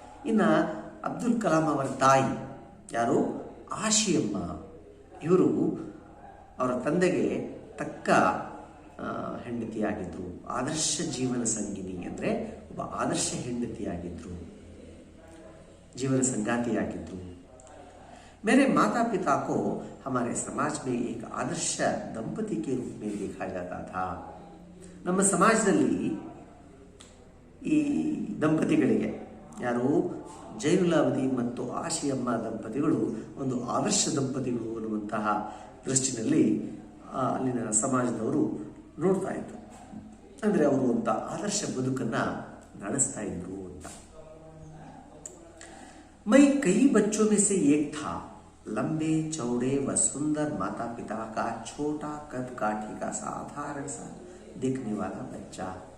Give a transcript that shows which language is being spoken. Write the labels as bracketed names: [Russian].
[Kannada] ಇನ್ನು ಅಬ್ದುಲ್ ಕಲಾಂ ಅವರ ತಾಯಿ ಯಾರು? ಆಶಿಯಮ್ಮ. ಇವರು ಅವರ ತಂದೆಗೆ ತಕ್ಕ ಹೆಂಡತಿಯಾಗಿದ್ದರು. ಆದರ್ಶ ಜೀವನ ಸಂಗಿನಿ ಅಂದರೆ ಒಬ್ಬ ಆದರ್ಶ ಹೆಂಡತಿಯಾಗಿದ್ದರು, जीवन संगातियागिದ್ರು. [Hindi] मेरे माता पिता को हमारे समाज में एक आदर्श दंपति के रूप में देखा जाता था. [Kannada] ನಮ್ಮ ಸಮಾಜದಲ್ಲಿ ಈ ದಂಪತಿಗಳಿಗೆ, ಯಾರು ಜೈನುಲಾಬ್ದೀನ್ ಮತ್ತು ಆಶಿಯಮ್ಮ ದಂಪತಿಗಳು ಒಂದು ಆದರ್ಶ ದಂಪತಿಗಳು ಅನ್ನುವಂತಹ ದೃಷ್ಟಿನಲ್ಲಿ ಅಲ್ಲಿನ ಸಮಾಜದವರು ನೋಡ್ತಾ ಇದ್ರು. ಅಂದರೆ ಅವರು ಒಂದು ಆದರ್ಶ ಬದುಕನ್ನು ನಡೆಸ್ತಾ ಇದ್ರು ಅಂತ. [Hindi] मैं कई बच्चों में से एक था. लंबे चौड़े व सुंदर माता पिता का छोटा कद काठी का साधारण सा दिखने वाला बच्चा.